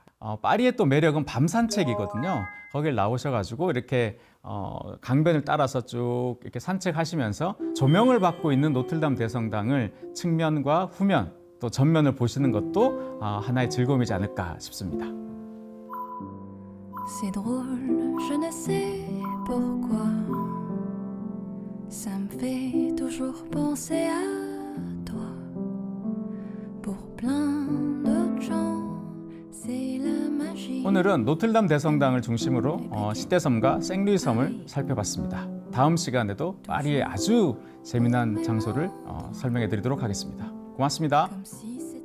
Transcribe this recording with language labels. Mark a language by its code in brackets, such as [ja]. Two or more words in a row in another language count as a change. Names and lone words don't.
[ko] 파리의 또 매력은 밤 산책이거든요. 거길 나오셔가지고 이렇게 강변을 따라서 쭉 이렇게 산책하시면서 조명을 받고 있는 노틀담 대성당을 측면과 후면 또 전면을 보시는 것도 하나의 즐거움이지 않을까 싶습니다. [fr] C'est drôle, je ne sais pourquoi. Ça me fait toujours penser à toi. Pour plein d'autres gens, c'est la magie. [ko] 오늘은 노틀담 대성당을 중심으로 시떼섬과 생루이섬을 살펴봤습니다. 다음 시간에도 파리의 아주 재미난 장소를 설명해 드리도록 하겠습니다. 고맙습니다. [fr] Comme si